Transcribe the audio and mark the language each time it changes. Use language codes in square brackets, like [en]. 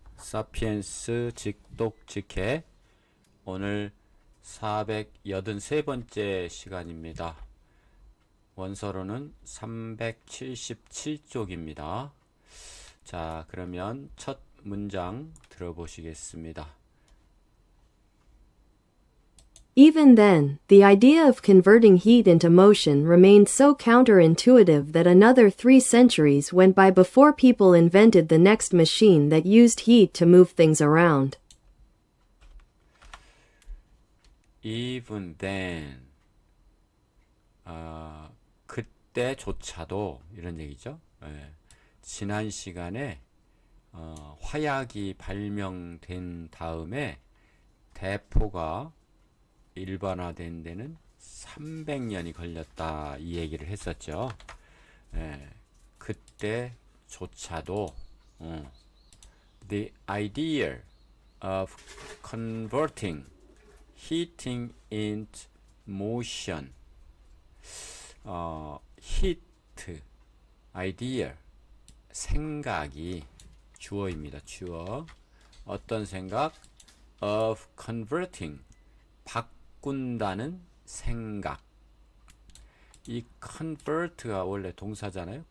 [ko] 사피엔스 직독직해 오늘 483번째 시간입니다. 원서로는 377쪽입니다. 자, 그러면 첫 문장 들어보시겠습니다. [en] Even then, the idea of converting heat into motion remained so counterintuitive that another 3 centuries went by before people invented the next machine that used heat to move things around. Even then, [ko] 그때조차도 이런 얘기죠. 지난 시간에 화약이 발명된 다음에 대포가 일반화된 데는 300년이 걸렸다 이 얘기를 했었죠. 그때조차도 [en] the idea of converting heating into motion heat idea [ko] 생각이 주어입니다. 주어 어떤 생각 [en] of converting [ko] 바꾼다는 생각. 이 convert가 원래 동사잖아요.